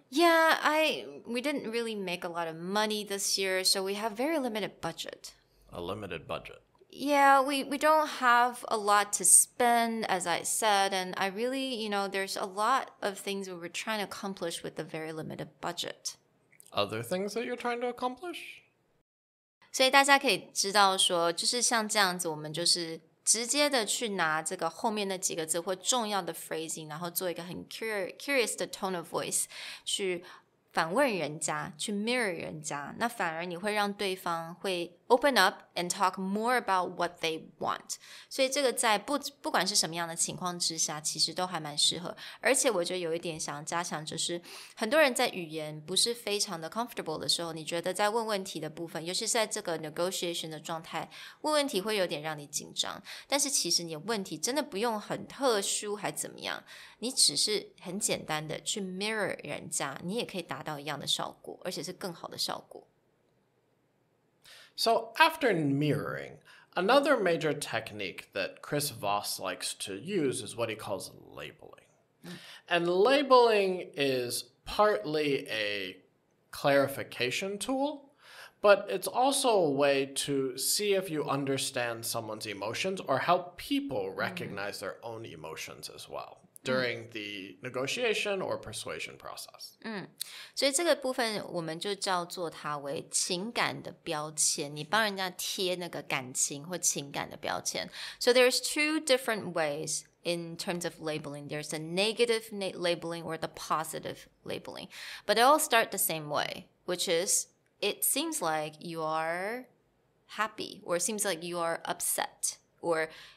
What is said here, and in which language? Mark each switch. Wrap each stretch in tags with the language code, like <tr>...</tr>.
<en>Yeah, we didn't really make a lot of money this year, so we have very limited budget. A limited budget. Yeah, we don't have a lot to spend, as I said, and I really, you know, there's a lot of things that we're trying to accomplish with a very limited budget. Other things that you're trying to accomplish?</en> <zh>所以大家可以知道说，就是像这样子，我们就是直接的去拿这个后面那几个字或重要的 phrasing， 然后做一个很 curious 的 tone of voice 去反问人家，去 mirror 人家，那反而你会让对方会</zh> <en>open up and talk more about what they want.</en> <zh>所以这个在不管是什么样的情况之下，其实都还蛮适合。而且我觉得有一点想加强，就是很多人在语言不是非常的 comfortable 的时候，你觉得在问问题的部分，尤其是在这个 negotiation 的状态，问问题会有点让你紧张。但是其实你的问题真的不用很特殊还怎么样，你只是很简单的去 mirror 人家，你也可以达到一样的效果，而且是更好的效果。</zh> <en>So after mirroring, another major technique that Chris Voss likes to use is what he calls labeling. And labeling is partly a clarification tool, but it's also a way to see if you understand someone's emotions or help people recognize their own emotions as well during the negotiation or persuasion process.</en> <zh>所以这个部分我们就叫做它为情感的标签，你帮人家贴那个感情或情感的标签。</zh> <en>So there's two different ways in terms of labeling. There's the negative labeling or the positive labeling. But they all start the same way, which is it seems like you are happy, or it seems like you are upset, or</en>